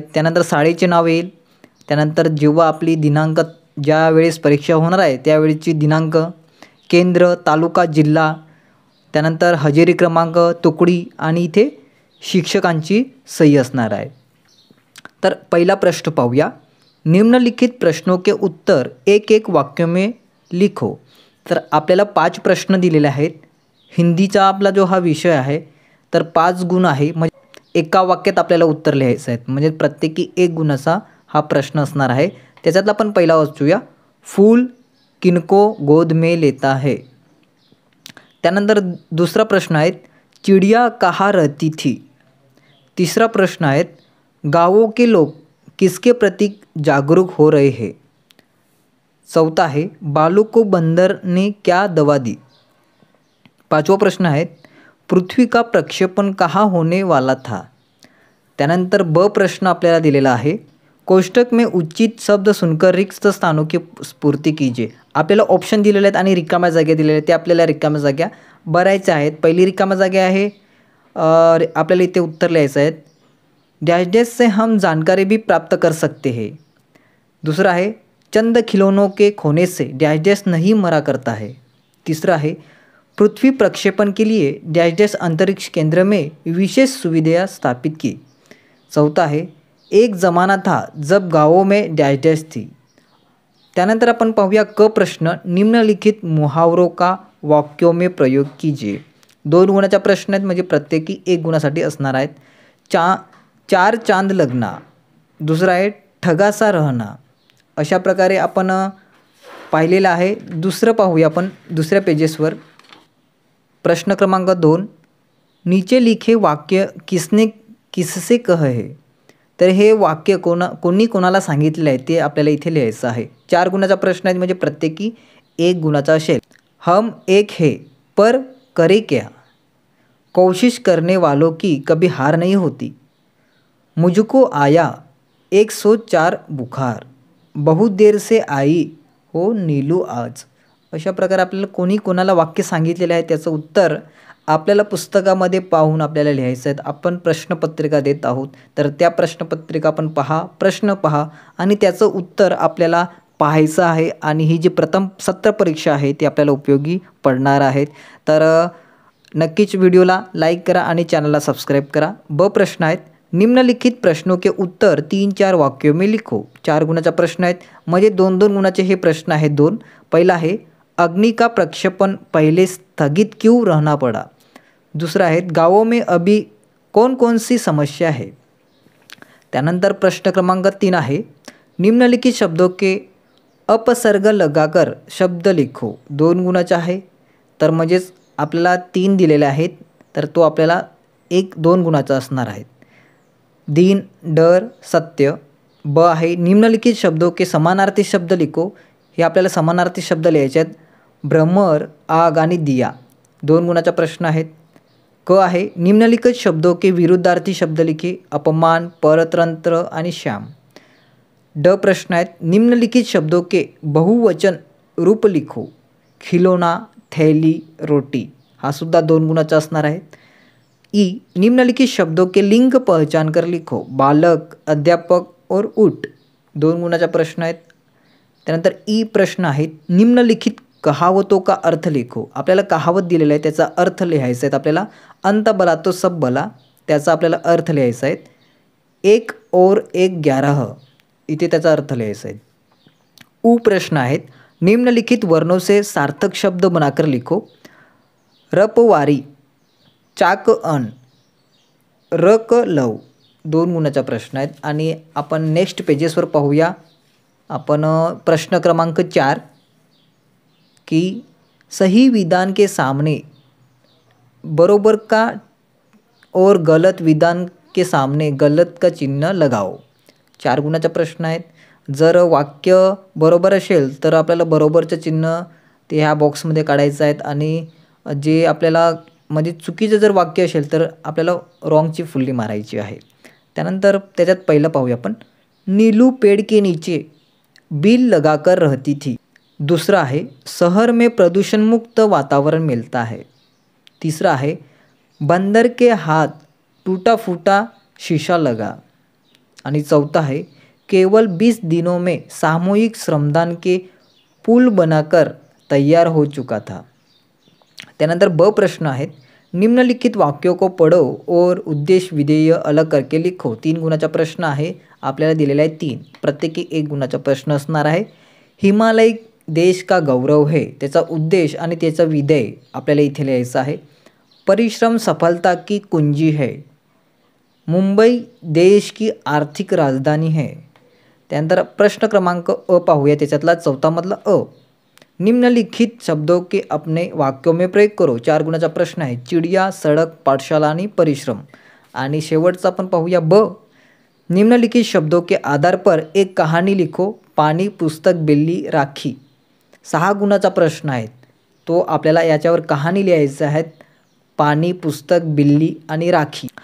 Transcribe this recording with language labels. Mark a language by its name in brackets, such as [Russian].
[Marathi] त्यानंतर शाळेचे नाव येईल. त्यानंतर जेव्हा आपली दिनांक, ज्या वेळेस परीक्षा होणार आहे त्यावेळेची दिनांक, केंद्र, तालुका, जिल्हा, त्यानंतर हजेरी क्रमांक, तुकडी आणि इथे शिक्षकांची सही असणार आहे. तर पहिला प्रश्न पाहूया. [Hindi] निम्नलिखित प्रश्नों के उत्तर एक एक वाक्य में लिखो. [Marathi] तर आपल्याला 5 प्रश्न दिलेले आहेत. हिंदीचा आपला जो हा विषय आहे तर 5 गुण आहे, म्हणजे एका वाक्यात आपल्याला उत्तर लिहायचं आहे. म्हणजे प्रत्येकी 1 गुणाचा हा प्रश्न असणार आहे. त्याच्यातला आपण पहिला वाचूया. [Hindi] फूल किनको गोद में लेता है. [Marathi] त्यानंतर दुसरा प्रश्न आहे, [Hindi] चिड़िया कहाँ रहती थी. तीसरा प्रश्न है, गाँवों के लोग किसके प्रति जागरूक हो रहे हैं. चौथा है, बालू को बंदर ने क्या दवा दी. पांचवा प्रश्न है, पृथ्वी का प्रक्षेपण कहाँ होने वाला था. [Marathi] त्यानंतर ब प्रश्न आपल्याला दिलेला आहे, [Hindi] कोष्टक में उचित शब्द सुनकर रिक्त स्थानों की स्फूर्ती कीजिए. [Marathi] आपल्याला ऑप्शन दिलेले आहेत आणि रिकाम्या जागा दिलेल्या आहेत. ते आपल्याला रिकाम्या जागा भरायच्या आहेत. पहिली रिकाम्या जागा आहे, आपल्याला इथे उत्तर लिहायचं आहे. [Hindi] डैश डैश से हम जानकारी भी प्राप्त कर सकते हैं. दूसरा है, चंद खिलौनों के खोने से डैश डैश नहीं मरा करता है. तीसरा है, पृथ्वी प्रक्षेपण के लिए डैश डैश अंतरिक्ष केंद्र में विशेष सुविधाएं स्थापित की. चौथा है, एक ज़माना था जब गाँवों में डैश डैश थी. [Marathi] त्यानंतर आपण पाहूया क प्रश्न, [Hindi] निम्नलिखित मुहावरों का वाक्यों में प्रयोग कीजिए. [Marathi] 2 गुणाचा प्रश्न आहेत, म्हणजे प्रत्येकी 1 गुणासाठी असणार आहेत. [Hindi] चार चांद लगना. [Marathi] दुसरा आहे, [Hindi] ठगासा रहना. [Marathi] अशा प्रकारे आपण पाहिलेलं आहे. दुसरं पाहूया आपण दुसऱ्या पेजेसवर. प्रश्न क्रमांक 2, [Hindi] नीचे लिखे वाक्य किसने किससे कहे है. [Marathi] तर हे वाक्य कोणी कोणाला सांगितलेलं आहे ते आपल्याला इथे लिहायचं आहे. 4 गुणाचा प्रश्न आहे, म्हणजे प्रत्येकी 1 गुणाचा असेल. [Hindi] हम एक है पर करे क्या. कोशिश करने वालों की कभी हार नहीं होती. मुझको आया 104 बुखार. बहुत देर से आई हो नीलू आज. [Marathi] अशा प्रकारे आपल्याला कोणी कोणाला वाक्य सांगितलेलं आहे त्याचं उत्तर आपल्याला पुस्तकामध्ये पाहून आपल्याला लिहायचं आहे. आपण प्रश्नपत्रिका देत आहोत, तर त्या प्रश्नपत्रिका आपण पहा, प्रश्न पहा आणि त्याचं उत्तर आपल्याला पाहायचं आहे. आणि ही जी प्रथम सत्र परीक्षा आहे ती आपल्याला उपयोगी पडणार आहेत. तर नक्कीच व्हिडिओला लाईक करा आणि चॅनलला सबस्क्राईब करा. ब प्रश्न आहेत, [Hindi] निम्नलिखित प्रश्नों के उत्तर 3-4 वाक्यों में लिखो. [Marathi] 4 गुणाचा प्रश्न आहेत, म्हणजे 2-2 गुणाचे हे प्रश्न आहेत 2. पहिला आहे, [Hindi] अग्नि का प्रक्षेपण पहले स्थगित क्यों रहना पड़ा. दूसरा है, गाँवों में अभी कौन कौन सी समस्या है. [Marathi] त्यानंतर प्रश्न क्रमांक 3 आहे, [Hindi] निम्नलिखित शब्दों के अपसर्ग लगाकर शब्द लिखो. [Marathi] 2 गुणाचा आहे, तर म्हणजेच आपल्याला 3 दिलेले आहेत, तर तो आपल्याला 1-2 गुणाचा असणार आहे. [Hindi] दिन, डर, सत्य. [Marathi] ब आहे, [Hindi] निम्नलिखित शब्दों के समानार्थी शब्द लिखो. [Marathi] हे आपल्याला समानार्थी शब्द लिहायचे आहेत. भ्रमर, आग आणि दिया. 2 गुणाचा प्रश्न आहेत. क आहे, [Hindi] निम्नलिखित शब्दों के विरुद्धार्थी शब्द लिखे. अपमान, परतंत्र आणि श्याम. [Marathi] ड प्रश्न आहेत, [Hindi] निम्नलिखित शब्दों के बहुवचन रूप लिखो. खिलौना, थैली, रोटी. [Marathi] हा सुद्धा 2 गुणाचा असणार आहे. [Hindi] ई, निम्नलिखित शब्दों के लिंग पहचान कर लिखो. बालक, अध्यापक और ऊट. [Marathi] 2 गुणाचा प्रश्न आहेत. त्यानंतर ई प्रश्न आहेत, [Hindi] निम्नलिखित कहावतों का अर्थ लिखो. [Marathi] आपल्याला कहावत दिलेला आहे, त्याचा अर्थ लिहायचा आहे. आपल्याला [Hindi] अंत बला तो सब बला, [Marathi] त्याचा आपल्याला अर्थ लिहायचा आहे. [Hindi] 1 और 1 11, [Marathi] इथे त्याचा अर्थ लिहायचा आहे. उ प्रश्न आहेत, [Hindi] निम्नलिखित वर्णों से सार्थक शब्द बनाकर लिखो. रपवारी, चाक अन, रक लव. [Marathi] 2 गुणाचा प्रश्न आहेत. आणि आपण नेक्स्ट पेजेसवर पाहूया. आपण प्रश्न क्रमांक 4, [Hindi] कि सही विधान के सामने बरोबर का और गलत विधान के सामने गलत का चिन्ह लगाओ. [Marathi] 4 गुणाचा प्रश्न आहेत. जर वाक्य बरोबर असेल तर आपल्याला बरोबरचं चिन्ह ते ह्या बॉक्समध्ये काढायचं आहेत आणि जे आपल्याला म्हणजे चुकीचं जर वाक्य असेल तर आपल्याला रॉंगची फुल्ली मारायची आहे। त्यानंतर त्याच्यात पहिलं पाहूया आपण, [Hindi] नीलू पेड़ के नीचे बिल लगाकर रहती थी। दूसरा आहे, शहर में प्रदूषण मुक्त वातावरण मिलता है। तीसरा है, बंदर के हाथ टूटा फूटा शीशा लगा। आणि चौथा है, केवल 20 दिनों में सामूहिक श्रमदान के पुल बनाकर तैयार हो चुका था। [Marathi] त्यानंतर ब प्रश्न आहेत, [Hindi] निम्नलिखित वाक्यों को पढ़ो और उद्देश्य विधेय अलग करके लिखो। [Marathi] 3 गुणाचा प्रश्न आहे, आपल्याला दिलेला आहे 3, प्रत्येकी 1 गुणाचा प्रश्न असणार आहे। [Hindi] हिमालय देश का गौरव है, [Marathi] त्याचा उद्देश आणि त्याचा विधेय आपल्याला इथे लिहायचं आहे। [Hindi] परिश्रम सफलता की कुंजी है। मुंबई देश की आर्थिक राजधानी है। [Marathi] त्यानंतर प्रश्न क्रमांक अ पाहूया, त्याच्यातला चौथा मधला अ, [Hindi] निम्नलिखित शब्दों के अपने वाक्यों में प्रयोग करो। [Marathi] 4 गुणाचा प्रश्न आहे, चिडिया, सड़क, पाठशाला आणि परिश्रम। आणि शेवटचा आपण पाहूया ब, [Hindi] निम्नलिखित शब्दों के आधार पर एक कहानी लिखो। [Marathi] पाणी, पुस्तक, बिल्ली, राखी। 6 गुणाचा प्रश्न आहे, तो आपल्याला याच्यावर कहाणी लिहायचं आहे, पाणी, पुस्तक, बिल्ली आणि राखी।